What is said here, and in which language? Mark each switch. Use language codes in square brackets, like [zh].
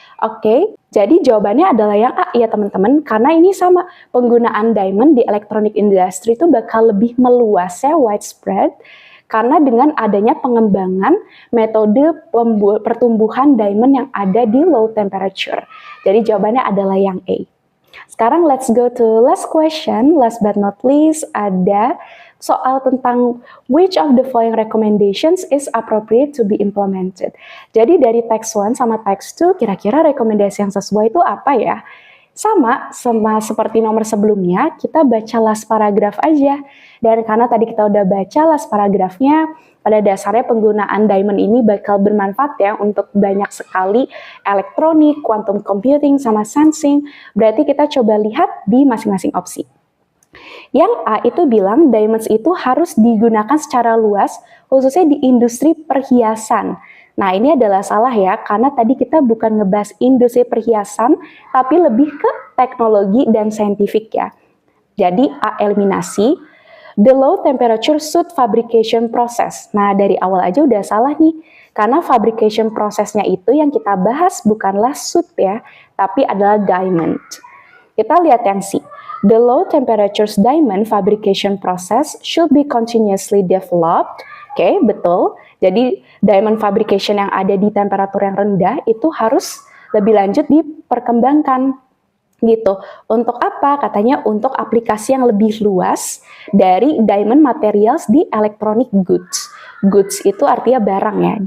[id] Oke, jadi jawabannya adalah yang A ya teman-teman, karena ini sama, penggunaan diamond di [en] electronic industry [id] itu bakal lebih meluas ya, widespread, karena dengan adanya pengembangan metode pertumbuhan diamond yang ada di low temperature. Jadi jawabannya adalah yang A. Sekarang [en] let's go to last question, last but not least, [id] ada soal tentang [en] which of the following recommendations is appropriate to be implemented. [id] Jadi dari text 1 sama text 2, kira-kira rekomendasi yang sesuai itu apa ya? Sama seperti nomor sebelumnya, kita baca [en] last paragraph [id] aja. Dan karena tadi kita udah baca last paragraphnya, pada dasarnya penggunaan diamond ini bakal bermanfaat ya untuk banyak sekali elektronik, quantum computing, sama sensing. Berarti kita coba lihat di masing-masing opsi. Yang A itu bilang diamonds itu harus digunakan secara luas, khususnya di industri perhiasan. Nah ini adalah salah ya, karena tadi kita bukan ngebahas industri perhiasan, tapi lebih ke teknologi dan saintifik ya. Jadi A eliminasi. [en] The low temperature soot fabrication process. [id] Nah dari awal aja udah salah nih, karena fabrication prosesnya itu yang kita bahas bukanlah soot ya, tapi adalah diamond. Kita lihat yang C. [en] The low temperatures diamond fabrication process should be continuously developed. [id] Oke, betul. Jadi diamond fabrication yang ada di temperatur yang rendah itu harus lebih lanjut diperkembangkan. Gitu. Untuk apa? Katanya untuk aplikasi yang lebih luas dari diamond materials di electronic goods. Goods itu artinya barang ya.